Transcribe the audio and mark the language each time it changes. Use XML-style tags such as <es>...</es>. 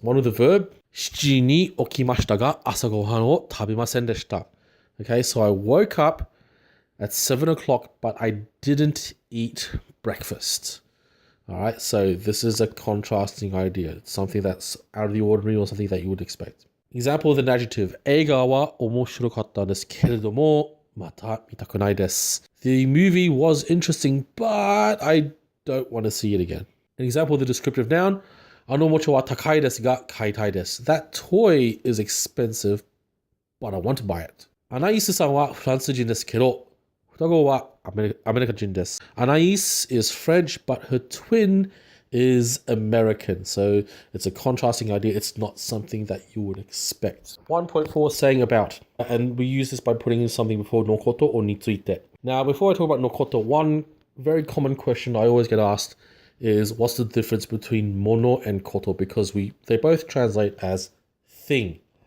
<en>One with the verb,</en> <ja>7 ni okimashita ga asa gohan o tabemasen deshita.</ja> <en>Okay, so I woke up at 7 o'clock, but I didn't eat breakfast. All right, so this is a contrasting idea. It's something that's out of the ordinary or something that you would expect. Example with an adjective,</en> <ja>映画は面白かったですけれども、また見たくないです.</ja> <en>The movie was interesting, but I don't want to see it again. An example with a descriptive noun,</en> <ja>あのおもちゃは高いですが買いたいです.</ja> <en>That toy is expensive, but I want to buy it.</en> <ja>アナイースさんはフランス人ですけど、双子はアメリカ人です.</ja> <en>Anais is French, but her twin is American. So it's a contrasting idea. It's not something that you would expect. 1.4, saying about. And we use this by putting in something before nokoto or nitsuite. Now, before I talk about nokoto, one very common question I always get asked is what's the difference between mono and koto, because they both translate as thing.</en>